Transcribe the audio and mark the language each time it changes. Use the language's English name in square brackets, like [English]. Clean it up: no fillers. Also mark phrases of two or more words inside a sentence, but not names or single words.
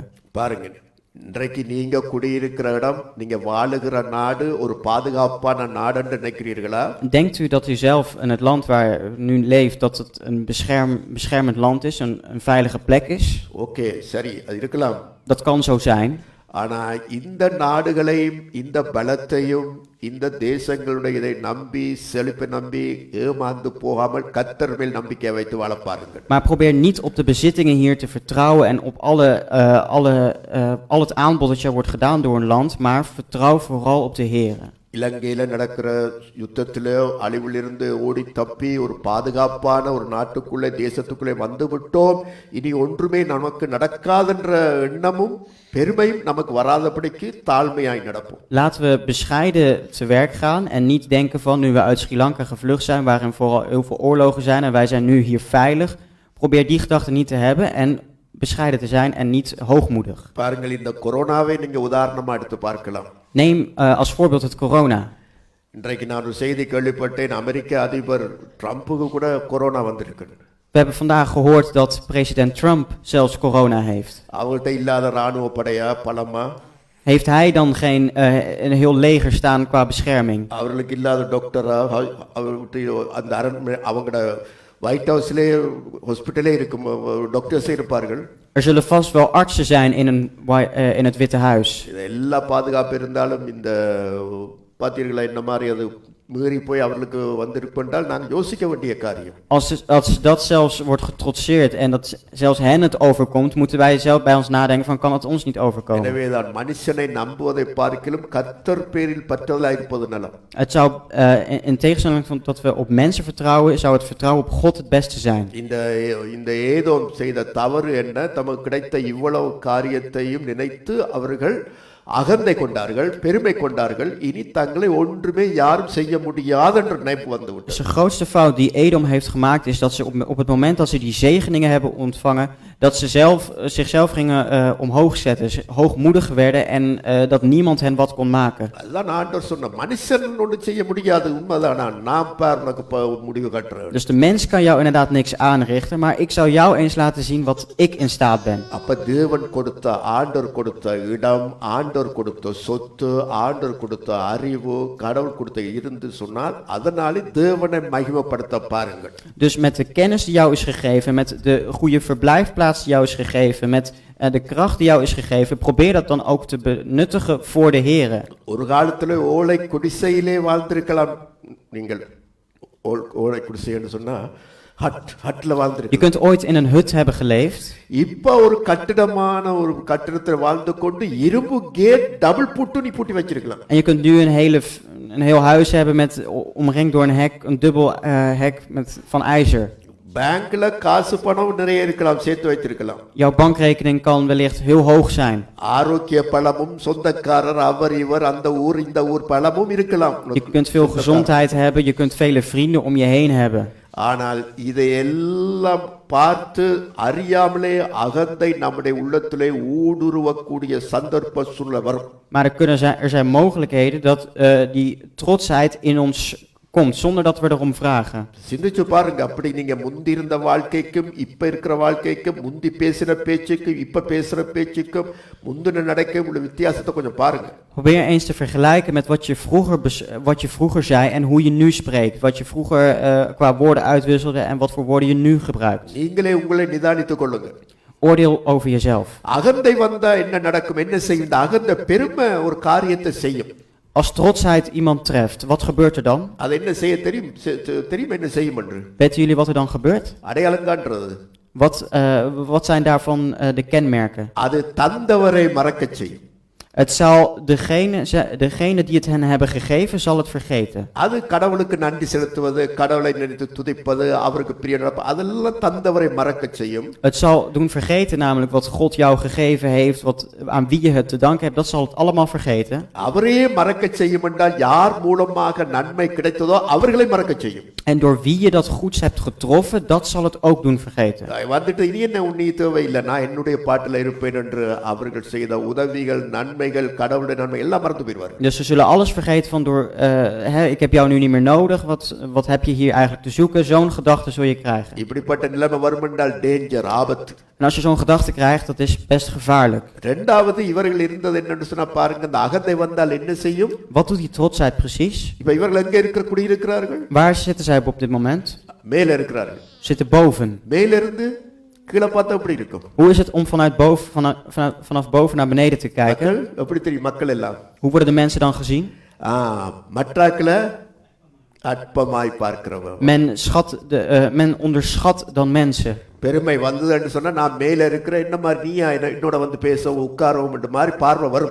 [Tamil] பாருங்க, இன்றைக்கு நீங்க குடியிருக்கிற இடம், நீங்க வாழுகிற நாடு ஒரு பாதுகாப்பான நாடு என்று நினைக்கிறீர்களா? [Dutch] Denkt u dat u zelf in het land waar u nu leeft, dat het een beschermend land is, een veilige plek is? [Tamil] ஓகே, சரி, அது இருக்கலாம். [Dutch] Dat kan zo zijn. [Tamil] ஆனா இந்த நாடுகளையும் இந்த பலத்தையும் இந்த தேசங்களுடைய இதை நம்பி செழிப்பை நம்பி ஏமாந்து போகாமல் கர்த்தர் மேல் நம்பிக்கை வைத்து வாழ பாருங்கள். [Dutch] Maar probeer niet op de bezittingen hier te vertrouwen en op al het aanbod dat je wordt gedaan door een land, maar vertrouw vooral op de Heer. [Tamil] இலங்கையில நடக்கிற யுத்தத்திலே அழிவிலிருந்து ஓடி தப்பி ஒரு பாதுகாப்பான ஒரு நாட்டுக்குள்ளே தேசத்துக்குள்ளே வந்து விட்டோம், இனி ஒன்றுமே நமக்கு நடக்காதென்ற எண்ணமும் பெருமையும் நமக்கு வராதபடிக்கு தாழ்மையாய் நடப்போம். [Dutch] Laten we bescheiden te werk gaan en niet denken van nu we uit Sri Lanka gevlucht zijn, waarin vooral heel veel oorlogen zijn en wij zijn nu hier veilig. Probeer die gedachte niet te hebben en bescheiden te zijn en niet hoogmoedig. [Tamil] பாருங்கள், இந்த கொரோனாவை நீங்க உதாரணமா எடுத்து பார்க்கலாம். [Dutch] Neem als voorbeeld het corona. [Tamil] இன்றைக்கு நான் ஒரு செய்தி கேள்விப்பட்டேன், அமெரிக்க அதிபர் ட்ரம்புக்கு கூட கொரோனா வந்திருக்கு. [Dutch] We hebben vandaag gehoord dat president Trump zelfs corona heeft. [Tamil] அவங்கள்ட்ட இல்லாத ராணுவ படையா பலமா? [Dutch] Heeft hij dan geen een heel leger staan qua bescherming? [Tamil] அவர்களுக்கு இல்லாத டாக்டரா? அந்த அவங்களோட ஒயிட் ஹவுஸ்லே ஹாஸ்பிட்டலே இருக்கும் டாக்டர்ஸே இருப்பார்கள். [Dutch] Er zullen vast wel artsen zijn in het Witte Huis. [Tamil] இது எல்லா பாதுகாப்பு இருந்தாலும் இந்த பார்த்தீர்களா இந்த மாதிரி அது மீறி போய் அவர்களுக்கு வந்திருப்பென்றால் நாங்கள் யோசிக்க வேண்டிய காரியம். [Dutch] Als dat zelfs wordt getrotseerd en dat zelfs hen het overkomt, moeten wij zelf bij ons nadenken van kan het ons niet overkomen. [Tamil] எனவே தான் மனுஷனை நம்புவதை பார்க்கிலும் கர்த்தர் பேரில் பற்றுதலாய் இருப்பது நலம். [Dutch] Het zou in tegenstelling van dat we op mensen vertrouwen, zou het vertrouwen op God het beste zijn. [Tamil] இந்த ஏதோம் செய்த தவறு என்ன, தமக்கு கிடைத்த இவ்வளவு காரியத்தையும் நினைத்து அவர்கள் அகந்தை கொண்டார்கள், பெருமை கொண்டார்கள், இனி தங்களை ஒன்றுமே யாரும் செய்ய முடியாது என்ற நினைப்பு வந்துவிட்டது. [Dutch] Dus de grootste fout die Edom heeft gemaakt is dat ze op het moment dat ze die zegeningen hebben ontvangen, dat ze zichzelf gingen omhoog zetten, hoogmoedig werden en dat niemand hen wat kon maken. [Tamil] அதுதான் ஆண்டவர் சொன்ன, மனுஷன் ஒன்றும் செய்ய முடியாது, உண்மைதான், நான் பார் உனக்கு முடிவு கட்டுறேன். [Dutch] Dus de mens kan jou inderdaad niks aanrichten, maar ik zou jou eens laten zien wat ik in staat ben. [Tamil] அப்ப தேவன் கொடுத்த, ஆண்டவர் கொடுத்த இடம், ஆண்டவர் கொடுத்த சொத்து, ஆண்டவர் கொடுத்த அறிவு, கடவுள் கொடுத்த இருந்து சொன்னால் அதனாலே தேவனை மகிமைப்படுத்த பாருங்கள். [Dutch] Dus met de kennis die jou is gegeven, met de goede verblijfplaats die jou is gegeven, met de kracht die jou is gegeven, probeer dat dan ook te benuttigen voor de Here. [Tamil] ஒரு காலத்துல ஓலை குடிசையிலே வாழ்ந்திருக்கலாம் நீங்கள். ஓலை குடிசைன்னு சொன்னா ஹட்ல [Dutch] Je [Tamil] வாழ்ந்திருக்கலாம். [Dutch] kunt ooit in een hut hebben geleefd. [Tamil] இப்ப ஒரு கட்டிடமான ஒரு கட்டிடத்தில் வாழ்ந்து கொண்டு இரும்பு [English] gate double [Tamil] பூட்டு நீ பூட்டி வச்சிருக்கலாம். [Dutch] En je kunt nu een heel huis hebben met omringd door een hek, een dubbel hek van ijzer. [Tamil] பேங்க்ல காசு பணம் நிறைய இருக்கலாம், சேர்த்து வைத்திருக்கலாம். [Dutch] Jouw bankrekening kan wellicht heel hoog zijn. [Tamil] ஆரோக்கிய பலமும் சொந்தக்காரர் அவர் இவர் அந்த ஊர் இந்த ஊர் பலமும் இருக்கலாம். [Dutch] Je kunt veel gezondheid hebben, je kunt vele vrienden om je heen hebben. [Tamil] ஆனால் இதையெல்லாம் பார்த்து அறியாமலே அகந்தை நம்முடைய உள்ளத்திலே ஊடுருவக்கூடிய சந்தர்ப்ப சூழ்நிலை வரும். [Dutch] Maar er zijn mogelijkheden dat die trotsheid in ons komt, zonder dat we erom vragen. [Tamil] சிந்திச்சு பாருங்க, அப்படி நீங்க முந்தி இருந்த வாழ்க்கைக்கும் இப்ப இருக்கிற வாழ்க்கைக்கும், முந்தி பேசின பேச்சுக்கும் இப்ப பேசுற பேச்சுக்கும் முந்தின நடக்கும் உள்ள வித்தியாசத்தை கொஞ்சம் பாருங்க. [Dutch] Probeer eens te vergelijken met wat je vroeger zei en hoe je nu spreekt. Wat je vroeger qua woorden uitwisselde en wat voor woorden je nu gebruikt. [Tamil] நீங்களே உங்களை நிதானித்துக் கொள்ளுங்க. [Dutch] Oordeel over jezelf. [Tamil] அகந்தை வந்தா என்ன நடக்கும், என்ன செய்யும்? இந்த அகந்த பெருமை ஒரு காரியத்தை செய்யும். [Dutch] Als trotsheid iemand treft, wat gebeurt er dan? [Tamil] அது என்ன செய்ய தெரியும்? தெரியும் என்ன செய்யும் என்று? [Dutch] Weten jullie wat er dan gebeurt? [Tamil] அடையாளம் காண்றது. [Dutch] Wat zijn daarvan de kenmerken? [Tamil] அது தந்தவரை மறக்கச் செய்யும். [Dutch] Het zal degene die het hen hebben gegeven, zal het vergeten. [Tamil] அது கடவுளுக்கு நன்றி செலுத்துவது, கடவுளை நினைத்து துதிப்பது, அவருக்கு பிரியம் நடப்பது, அதெல்லாம் தந்தவரை மறக்கச் செய்யும். [Dutch] Het zal doen vergeten namelijk wat God jou gegeven heeft, aan wie je het te danken hebt, dat zal het allemaal vergeten. [Tamil] அவரே மறக்கச் செய்யும் என்றால் யார் மூலமாக நன்மை கிடைத்ததோ அவர்களை மறக்கச் செய்யும். [Dutch] En door wie je dat goeds hebt getroffen, dat zal het ook doen vergeten. [Tamil] வந்துட்டு இனி என்ன உன்னி தேவையில்லை, நான் என்னுடைய பாட்டில் இருப்பேன் என்று அவர்கள் செய்த உதவிகள், நன்மைகள், கடவுளுடைய நன்மை எல்லாம் மறந்து போயிடுவார். [Dutch] Dus ze zullen alles vergeten van ik heb jou nu niet meer nodig, wat heb je hier eigenlijk te zoeken? Zo'n gedachte zul je krijgen. [Tamil] இப்படிப்பட்ட நிலைமை வரும் என்றால் டேஞ்சர், ஆபத்து. [Dutch] En als je zo'n gedachte krijgt, dat is best gevaarlijk. [Tamil] இரண்டாவது இவர்கள் இருந்தது என்னன்னு சொன்னா பாருங்க, இந்த அகந்தை வந்தால் என்ன செய்யும்? [Dutch] Wat doet die trotsheid precies? [Tamil] இப்ப இவர்கள் எங்க குடியிருக்கிறார்கள்? [Dutch] Waar zitten zij op dit moment? [Tamil] மேல இருக்கிறார்கள். [Dutch] Zitten boven. [Tamil] மேல இருந்து கீழே பார்த்தா எப்படி இருக்கும்? [Dutch] Hoe is het om vanaf boven naar beneden te kijken? [Tamil] மக்கள் எப்படி தெரியும்? மக்கள் எல்லாம் [Dutch] Hoe worden de mensen dan gezien? [Tamil] மற்றாக்களை அற்பமாய் பார்க்கிறவன். [Dutch] Men onderschat dan mensen. [Tamil] பெருமை வந்ததுன்னு சொன்னா நான் மேல இருக்கிற என்ன மாதிரி நீ என்னோட வந்து பேசவும் உட்காரவும் என்ற மாதிரி பார்வை வரும்.